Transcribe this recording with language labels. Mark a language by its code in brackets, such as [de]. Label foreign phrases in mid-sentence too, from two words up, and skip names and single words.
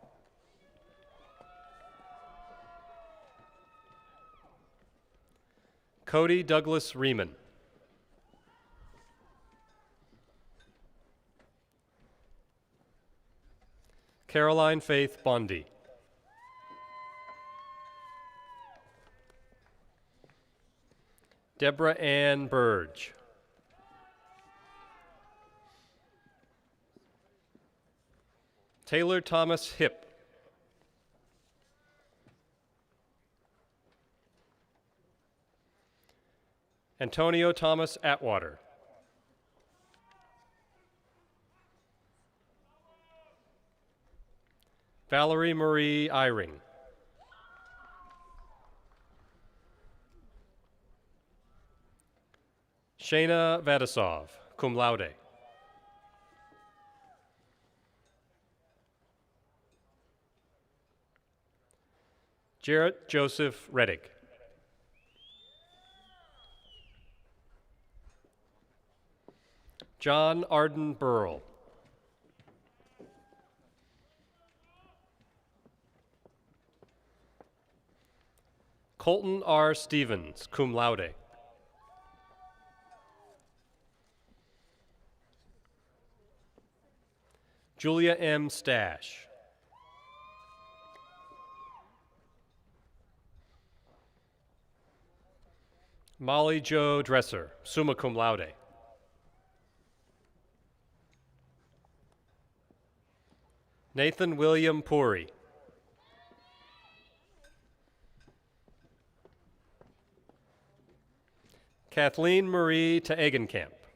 [en] Cody Douglas Riemann. Caroline Faith Bondi. Deborah Ann Burge. Taylor Thomas Hipp. Antonio Thomas Atwater. Valerie Marie Eyring. Shayna Vadisov, [la] cum laude. [en] Jarrett Joseph Reddick. John Arden Burrell. Colton R. Stevens, [la] cum laude. [en] Julia M. Stash. Molly Jo Dresser, [la] summa cum laude. [en] Nathan William Puri. Kathleen Marie Teegenkamp.